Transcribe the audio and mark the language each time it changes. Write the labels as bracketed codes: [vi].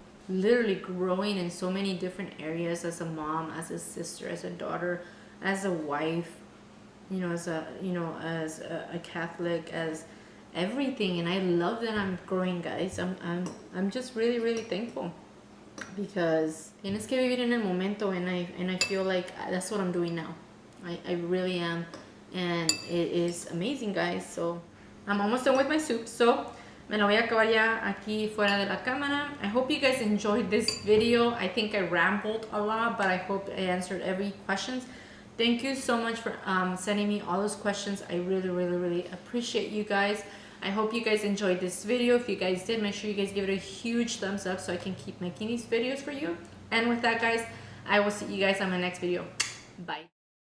[en] literally growing in so many different areas as a mom, as a sister, as a daughter, as a wife, as a Catholic, as everything. And I love that I'm growing, guys. I'm just really, really thankful, because [es] tienes que vivir en el momento, [en] and I feel like that's what I'm doing now. I really am, and it is amazing, guys. So I'm almost done with my soup, so [es] me la voy a acabar ya aquí fuera de la cámara. [en] I hope you guys enjoyed this video. I think I rambled a lot, but I hope I answered every questions. Thank you so much for sending me all those questions. I really, really, really appreciate you guys. I hope you guys enjoyed this video. If you guys did, make sure you guys give it a huge thumbs up so I can keep making these videos for you. And with that, guys, I will see you guys on my next video. Bye.